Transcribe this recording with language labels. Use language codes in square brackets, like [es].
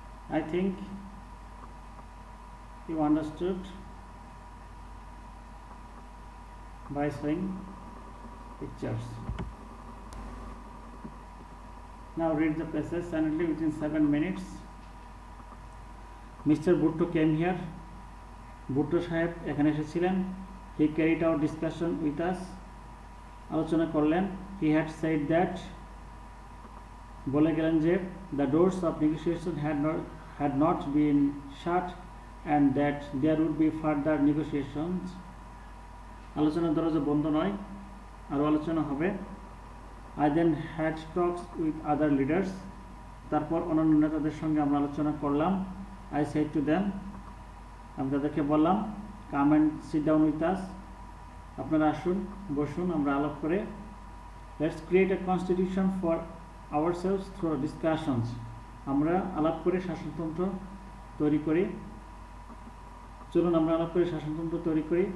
[en] I think you understood by showing pictures. Now read the passage silently within 7 minutes. Mr. Bhutto came here. [bn] Bhutto সাহেব এখানে এসেছিলেন. [en] He carried out discussion with us. [bn] আলোচনা করলেন. [en] He had said that, [bn] বলে গেলেন যে, [en] the doors of negotiation had not been shut and that there would be further negotiations. [bn] আলোচনার দরজা বন্ধ নয়, আরও আলোচনা হবে. [en] I then had talks with other leaders. [bn] তারপর অন্যান্য নেতাদের সঙ্গে আমরা আলোচনা করলাম. [en] I said to them, [bn] আমি তাদেরকে বললাম, [en] come and sit down with us, [bn] আপনারা আসুন, বসুন, আমরা আলাপ করে [en] let's create a constitution for ourselves through discussions, [bn] আমরা আলাপ করে শাসনতন্ত্র তৈরি করি, চলুন আমরা আলাপ করে শাসনতন্ত্র তৈরি করি।